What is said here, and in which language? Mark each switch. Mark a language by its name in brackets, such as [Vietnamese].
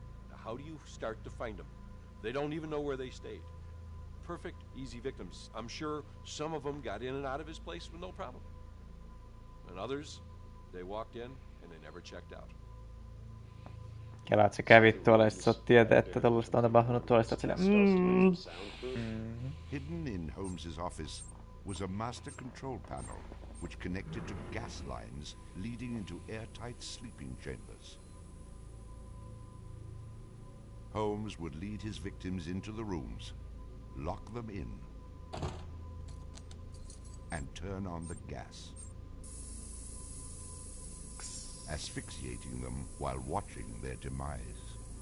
[English] Now, how do you start to find them? They don't even know where they stayed. Perfect, easy victims. I'm sure some of them got in and out of his place with no problem. And others, they walked in and they never checked out. [Finnish] Kela, että sä kävit tuolla ja sit sä oot tietää, että tällaista on tapahtunut tuolla ja sillä [English] Hidden in Holmes's office was a master control panel which connected to gas lines leading into airtight sleeping chambers. Holmes would lead his victims into the rooms, lock them in, and turn on the gas, asphyxiating them while watching their demise.